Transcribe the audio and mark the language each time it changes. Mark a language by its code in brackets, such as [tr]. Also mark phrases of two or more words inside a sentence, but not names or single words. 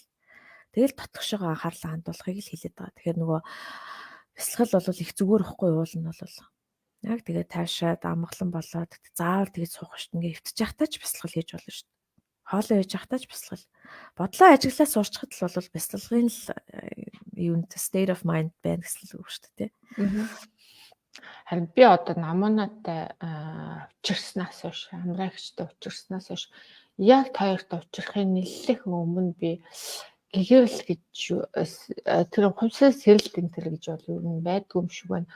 [mn] Тэгэл дотгошоо анхаарлаа хандуулахыг л хэлээд байгаа. Тэгэхээр нөгөө бясалгал бол их зүгээр ихгүй уул нь бол яг тэгээ таашаад амгалан болоод заавал тэгж суух шүү дээ. Ингээ хөвтөж явахтаа ч бясалгал хийж болно шүү дээ. Хоолоо хийж явахтаа ч бясалгал. Бодлоо ажиглаа суурчхад л бол бясалгын л юунд [en] state of mind [mn] байна гэсэн л үг шүү дээ. Харин би одоо намуунатай учирснаас хойш, амраагчтай учирснаас хойш яг хоёрт учрахын нэлээд өмнө би гэгэрл гэж тэр хувьсэл сэрэлт энэ төр гэж бол юу байдгүй юм шиг байна.